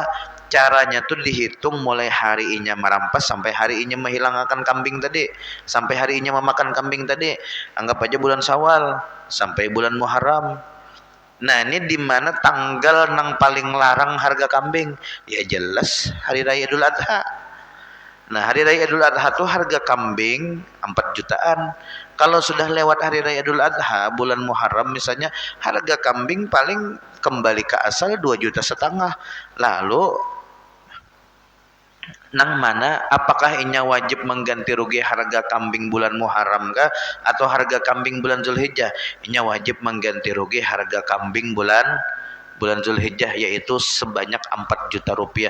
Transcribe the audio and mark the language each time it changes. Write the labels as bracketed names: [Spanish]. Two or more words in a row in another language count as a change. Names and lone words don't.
[Banjar] Caranya tuh dihitung mulai hari inya merampas sampai hari inya menghilangkan kambing tadi, sampai hari inya memakan kambing tadi. [Indonesian] Anggap aja bulan Syawal sampai bulan Muharram. [Banjar] Nah, ini di mana tanggal nang paling larang harga kambing? [Indonesian] Ya jelas hari raya Idul Adha. Nah, hari raya Idul Adha tuh harga kambing 4 jutaan. Kalau sudah lewat hari raya Idul Adha bulan Muharram misalnya, harga kambing paling kembali ke asal 2,5 juta. [Banjar] Lalu nang mana apakah inya wajib mengganti rugi harga kambing bulan Muharram kah atau harga kambing bulan Zulhijjah? [Indonesian] Inya wajib mengganti rugi harga kambing bulan Zulhijjah, yaitu sebanyak 4 juta rupiah.